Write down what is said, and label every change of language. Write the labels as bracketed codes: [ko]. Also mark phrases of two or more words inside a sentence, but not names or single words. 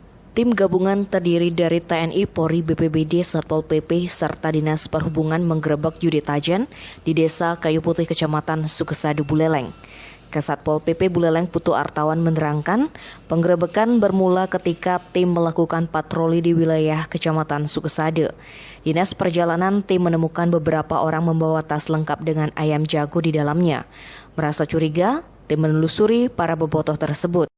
[id] Tim gabungan terdiri dari TNI, Polri, BPBD, Satpol PP, serta Dinas Perhubungan menggerebek judi tajen di Desa Kayu Putih, Kecamatan Sukesado, Buleleng. Kasatpol PP Buleleng Putu Artawan menerangkan, penggerebekan bermula ketika tim melakukan patroli di wilayah Kecamatan Sukesado. Dinas Perjalanan tim menemukan beberapa orang membawa tas lengkap dengan ayam jago di dalamnya. Merasa curiga, tim menelusuri para bobotoh tersebut.